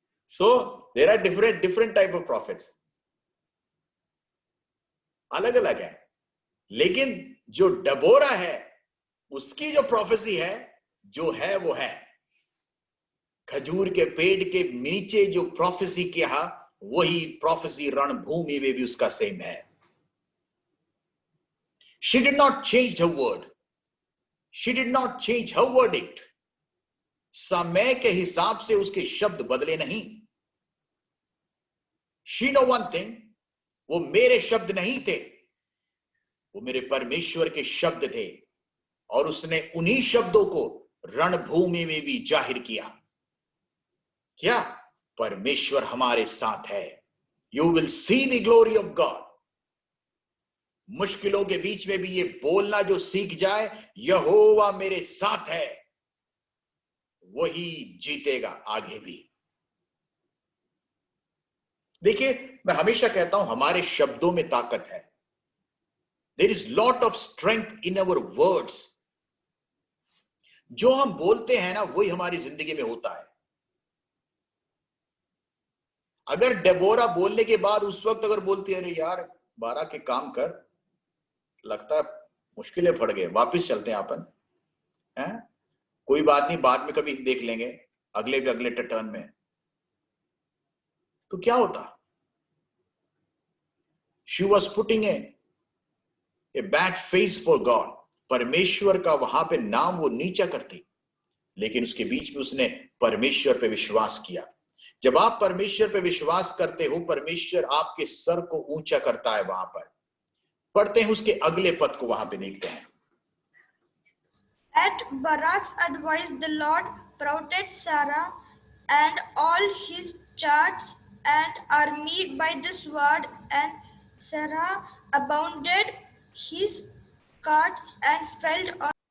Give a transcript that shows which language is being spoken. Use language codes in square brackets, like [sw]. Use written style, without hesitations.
[en] so there are different type of profits, [hi] अलग अलग है। लेकिन जो डेबोरा है, उसकी जो प्रोफेसी है, जो है वो है। खजूर के पेड़ के नीचे जो प्रोफेसी किया, वही प्रोफेसी रणभूमि में भी उसका सेम है। [en] She did not change her word. She did not change her verdict. [hi] समय के हिसाब से उसके शब्द बदले नहीं। [en] She know one thing, [hi] वो मेरे शब्द नहीं थे, वो मेरे परमेश्वर के शब्द थे, और उसने उन्हीं शब्दों को रणभूमि में भी जाहिर किया। क्या? परमेश्वर हमारे साथ है। [en] You will see the glory of God. [hi] मुश्किलों के बीच में भी ये बोलना जो सीख जाए, यहोवा मेरे साथ है, वही जीतेगा आगे भी। देखिए, मैं हमेशा कहता हूं हमारे शब्दों में ताकत है। [en] There is lot of strength in our words. [hi] जो हम बोलते हैं ना, वही हमारी जिंदगी में होता है। अगर डेबोरा बोलने के बाद उस वक्त अगर बोलती है, अरे यार बारक के काम कर, लगता है मुश्किलें पड़ गए, वापिस चलते हैं अपन, हैं? कोई बात नहीं, बाद में कभी देख लेंगे, अगले टर्न में, तो क्या होता? [en] She was putting a bad face for God. [hi] परमेश्वर का वहां पे नाम वो नीचा करती, लेकिन उसके बीच में उसने परमेश्वर पे विश्वास किया। जब आप परमेश्वर पे विश्वास करते हो, परमेश्वर आपके सर को ऊंचा करता है। वहां पर पढ़ते हैं उसके अगले पद को, वहां पे देखते हैं। [en] At Barak's advice, the Lord protected Sarah and all his chariots and army by the sword, and Sarah abounded his carts and fell on.